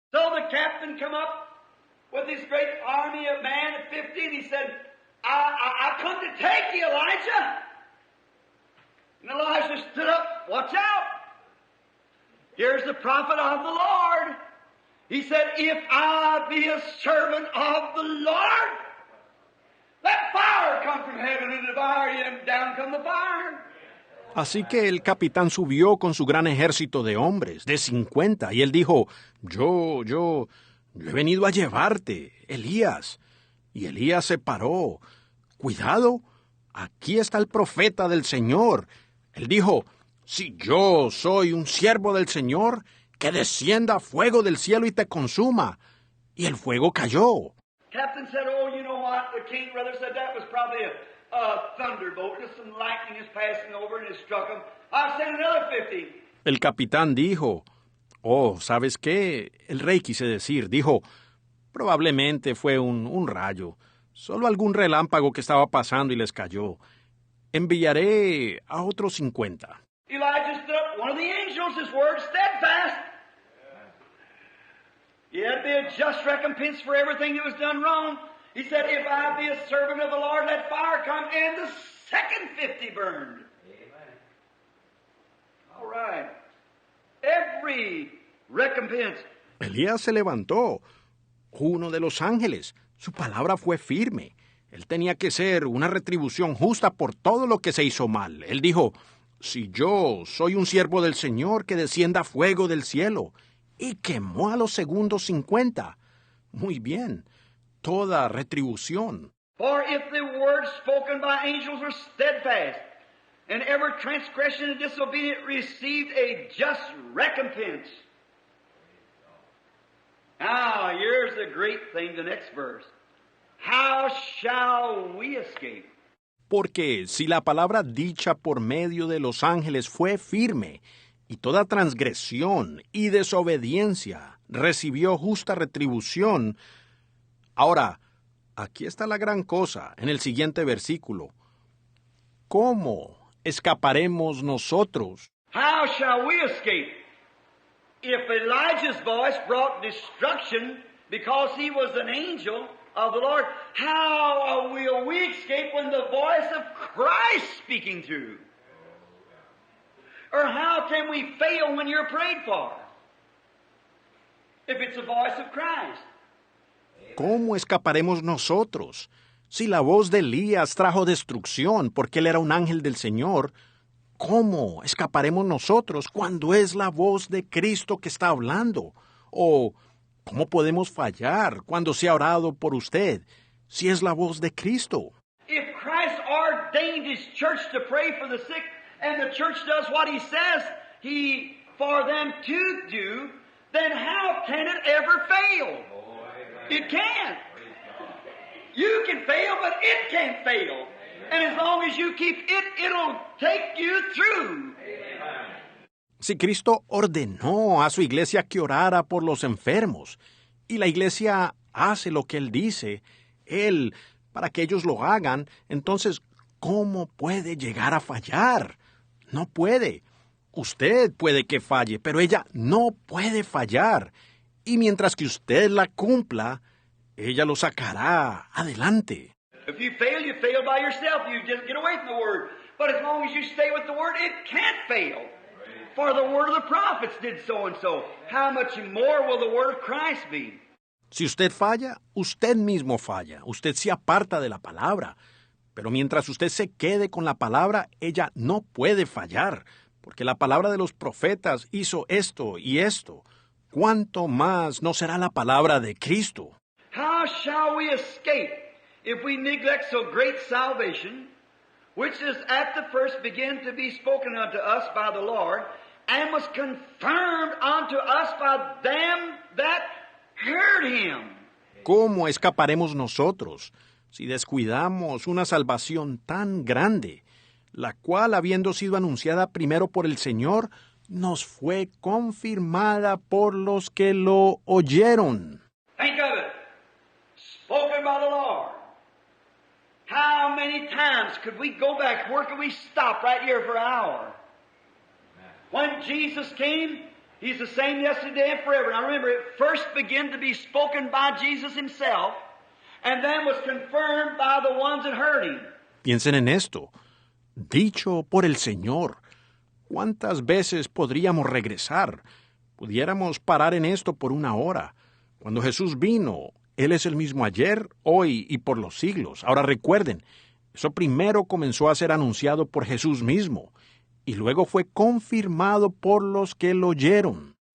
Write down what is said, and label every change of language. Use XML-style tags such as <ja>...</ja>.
<en>So the captain come up with his great army of men at 50, and he said, I come to take you, Elijah. And Elijah stood up, watch out. Here's the prophet of the Lord. He said, if I be a servant of the Lord, let fire come from heaven and devour you, and down come the fire.</en> <es>Así que el capitán subió con su gran ejército de hombres, de 50, y él dijo, yo he venido a llevarte, Elías. Y Elías se paró. Cuidado, aquí está el profeta del Señor. Él dijo, si yo soy un siervo del Señor, que descienda fuego del cielo y te consuma. Y el fuego cayó.</es> <en>Captain said, oh, you know what? The king brother said that was probably a thunderbolt. Just some lightning is passing over and it struck him. I'll send another 50.</en> <es>El capitán dijo, oh, ¿sabes qué? El rey quise decir, dijo, probablemente fue un rayo. Solo algún relámpago que estaba pasando y les cayó. Enviaré a otros 50.</es> <en>Elijah stood up. One of the angels, his word steadfast. It'd be a just recompense for everything that was done wrong. He said, if I be a servant of the Lord, let fire come, and the second 50 burned. Amen. All right. Every recompense.</en> <es>Elías se levantó. Uno de los ángeles. Su palabra fue firme. Él tenía que ser una retribución justa por todo lo que se hizo mal. Él dijo, si yo soy un siervo del Señor, que descienda fuego del cielo. Y quemó a los segundos 50. Muy bien. Toda retribución.</es> <en>For if the words spoken by angels were steadfast, and every transgression and disobedient received a just recompense. Now, here's the great thing, the next verse. How shall we escape?</en> <es>Porque si la palabra dicha por medio de los ángeles fue firme, y toda transgresión y desobediencia recibió justa retribución, ahora, aquí está la gran cosa, en el siguiente versículo. ¿Cómo escaparemos nosotros?</es> <en>How shall we escape? If Elijah's voice brought destruction because he was an angel of the Lord, how will we escape when the voice of Christ speaking through? Or how can we fail when you're prayed for? If it's the voice of Christ.</en> <es>¿Cómo escaparemos nosotros? Si la voz de Elías trajo destrucción porque él era un ángel del Señor, ¿cómo escaparemos nosotros cuando es la voz de Cristo que está hablando? ¿O cómo podemos fallar cuando se ha orado por usted si es la voz de Cristo?</es> <en>If Christ ordained His church to pray for the sick, and the church does what He says for them to do, then how can it ever fail? It can't. You can fail, but it can't fail. And as long as you keep it, it'll take you through.</en> <es>Si Cristo ordenó a su iglesia que orara por los enfermos, y la iglesia hace lo que Él dice, Él, para que ellos lo hagan, entonces, ¿cómo puede llegar a fallar? No puede. Usted puede que falle, pero ella no puede fallar. Y mientras que usted la cumpla, ella lo sacará adelante.</es> <en>If you fail by yourself. You just get away from the Word. But as long as you stay with the Word, it can't fail. For the Word of the prophets did so and so. How much more will the Word of Christ be?</en> <es>Si usted falla, usted mismo falla. Usted se aparta de la palabra. Pero mientras usted se quede con la palabra, ella no puede fallar. Porque la palabra de los profetas hizo esto y esto. ¿Cuánto más no será la palabra de Cristo?</es> <en>How shall we escape if we neglect so great salvation, which is at the first began to be spoken unto us by the Lord, and was confirmed unto us by them that heard Him?</en> <es>¿Cómo escaparemos nosotros si descuidamos una salvación tan grande, la cual, habiendo sido anunciada primero por el Señor, nos fue confirmada por los que lo oyeron?</es> <en>Think of it. Spoken by the Lord. How many times could we go back? Where could we stop right here for an hour? When Jesus came, He's the same yesterday and forever. Now remember, it first began to be spoken by Jesus Himself, and then was confirmed by the ones that heard Him.</en> <es>Piensen en esto. Dicho por el Señor. ¿Cuántas veces podríamos regresar? Pudiéramos parar en esto por una hora. Cuando Jesús vino, Él es el mismo ayer, hoy y por los siglos. Ahora recuerden, eso primero comenzó a ser anunciado por Jesús mismo, y luego fue confirmado por los que lo oyeron.</es>